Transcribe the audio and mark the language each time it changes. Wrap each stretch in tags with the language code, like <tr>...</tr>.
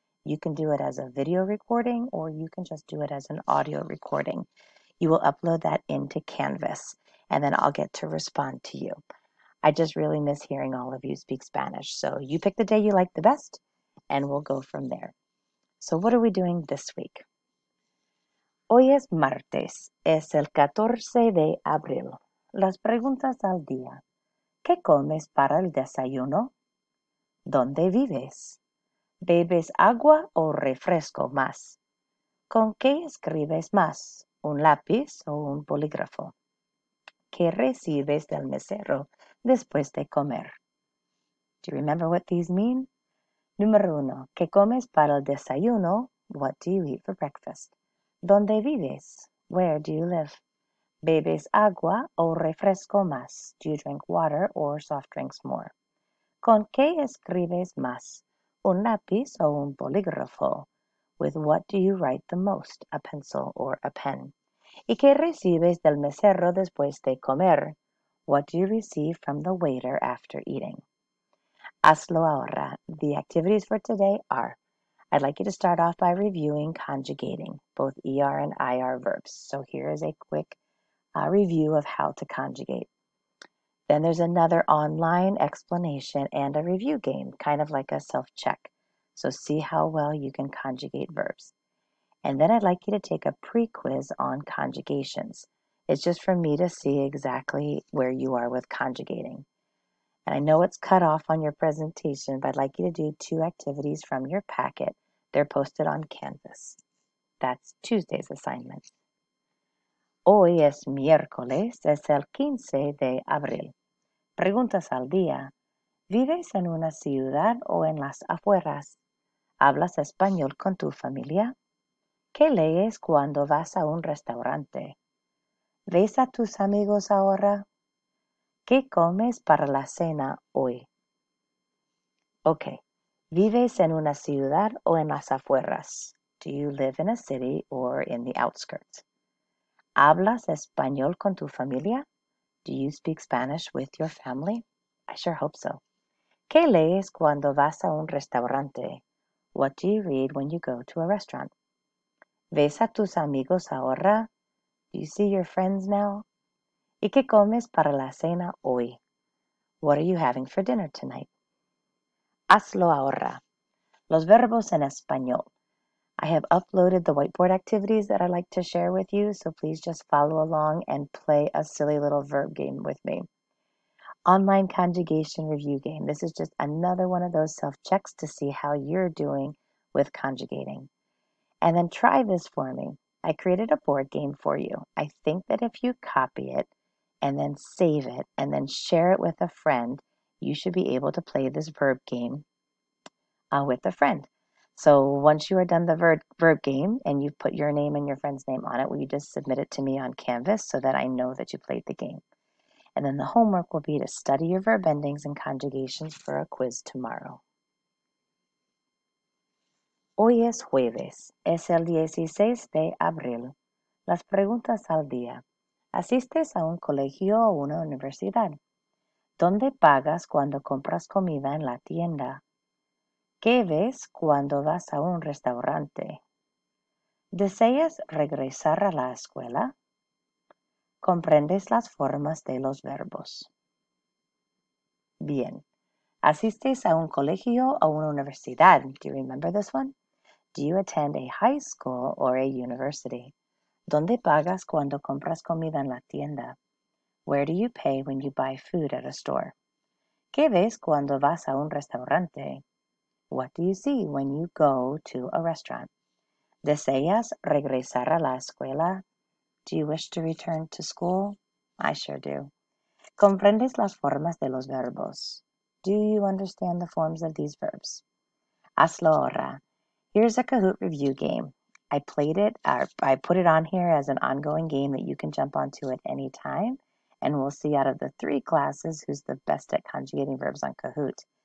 <en>You can do it as a video recording or you can just do it as an audio recording. You will upload that into Canvas and then I'll get to respond to you. I just really miss hearing all of you speak Spanish. So you pick the day you like the best and we'll go from there. So what are we doing this week?</en> <es>Hoy es martes, es el 14 de abril. Las preguntas al día. ¿Qué comes para el desayuno? ¿Dónde vives? ¿Bebes agua o refresco más? ¿Con qué escribes más? ¿Un lápiz o un bolígrafo? ¿Qué recibes del mesero después de comer?</es> <en>Do you remember what these mean?</en> <es>Número 1. ¿Qué comes para el desayuno?</es> <en>What do you eat for breakfast?</en> <es>¿Dónde vives?</es> <en>Where do you live?</en> <es>¿Bebes agua o refresco más?</es> <en>Do you drink water or soft drinks more?</en> <es>¿Con qué escribes más? ¿Un lápiz o un bolígrafo?</es> <en>With what do you write the most? A pencil or a pen?</en> <es>¿Y qué recibes del mesero después de comer?</es> <en>What do you receive from the waiter after eating?</en> <es>Hazlo ahora.</es> <en>The activities for today are, I'd like you to start off by reviewing conjugating, both ER and IR verbs. So here is a quick review of how to conjugate. Then there's another online explanation and a review game, kind of like a self-check. So see how well you can conjugate verbs. And then I'd like you to take a pre-quiz on conjugations. It's just for me to see exactly where you are with conjugating. And I know it's cut off on your presentation, but I'd like you to do 2 activities from your packet. They're posted on Canvas. That's Tuesday's assignment.</en> <es>Hoy es miércoles, es el 15 de abril. Preguntas al día. ¿Vives en una ciudad o en las afueras? ¿Hablas español con tu familia? ¿Qué lees cuando vas a un restaurante? ¿Ves a tus amigos ahora? ¿Qué comes para la cena hoy? Okay. ¿Vives en una ciudad o en las afueras?</es> <en>Do you live in a city or in the outskirts?</en> <es>¿Hablas español con tu familia?</es> <en>Do you speak Spanish with your family? I sure hope so.</en> <es>¿Qué lees cuando vas a un restaurante?</es> <en>What do you read when you go to a restaurant?</en> <es>¿Ves a tus amigos ahora?</es> <en>Do you see your friends now?</en> <es>¿Y qué comes para la cena hoy?</es> <en>What are you having for dinner tonight?</en> <es>Hazlo ahora. Los verbos en español.</es> <en>I have uploaded the whiteboard activities that I'd like to share with you, so please just follow along and play a silly little verb game with me. Online conjugation review game. This is just another one of those self-checks to see how you're doing with conjugating. And then try this for me. I created a board game for you. I think that if you copy it and then save it and then share it with a friend, you should be able to play this verb game with a friend. So once you are done the verb game and you've put your name and your friend's name on it, will you just submit it to me on Canvas so that I know that you played the game? And then the homework will be to study your verb endings and conjugations for a quiz tomorrow.</en> <es>Hoy es jueves, es el 16 de abril. Las preguntas al día. ¿Asistes a un colegio o una universidad? ¿Dónde pagas cuando compras comida en la tienda? ¿Qué ves cuando vas a un restaurante? ¿Deseas regresar a la escuela? ¿Comprendes las formas de los verbos? Bien, ¿Asistes a un colegio o una universidad?</es> <en>Do you remember this one? Do you attend a high school or a university?</en> <es>¿Dónde pagas cuando compras comida en la tienda?</es> <en>Where do you pay when you buy food at a store?</en> <es>¿Qué ves cuando vas a un restaurante?</es> <en>What do you see when you go to a restaurant?</en> <es>¿Deseas regresar a la escuela?</es> <en>Do you wish to return to school? I sure do.</en> <es>¿Comprendes las formas de los verbos?</es> <en>Do you understand the forms of these verbs?</en> <es>Hazlo ahora.</es> <en>Here's a Kahoot review game. I put it on here as an ongoing game that you can jump onto at any time, and we'll see out of the 3 classes who's the best at conjugating verbs on Kahoot.</en>